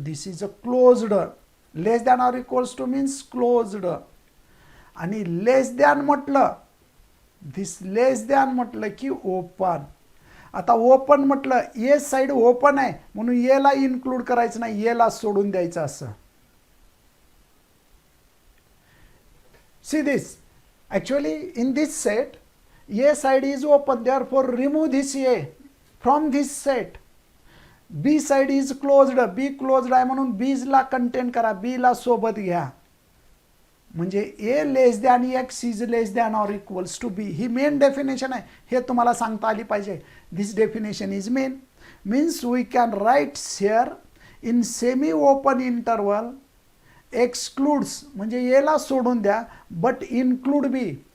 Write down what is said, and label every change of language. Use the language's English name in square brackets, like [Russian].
[English] This is a closed. Less than or equals to means closed. [Marathi] आणि लेस than म्हटलं, दिस लेस than म्हटलं की open. आता ओपन म्हटलं, ए साईड ओपन आहे म्हणून एला इन्क्लूड करायचं नाही, एला सोडून द्यायचं असं. [English] See this. Actually in this set A side is open, therefore remove this A from this set. B side is closed, [Marathi] B closed आहे म्हणून B ला कंटेन करा, B ला सोबत घ्या. [English] म्हणजे A less than X is less than or equals to B. [Marathi] He main definition आहे, हे तुम्हाला सांगता आली पाहिजे. [English] This definition is main. Means we can write here in semi open interval excludes [Marathi] म्हणजे A ला सोडून द्या, [English] But include B.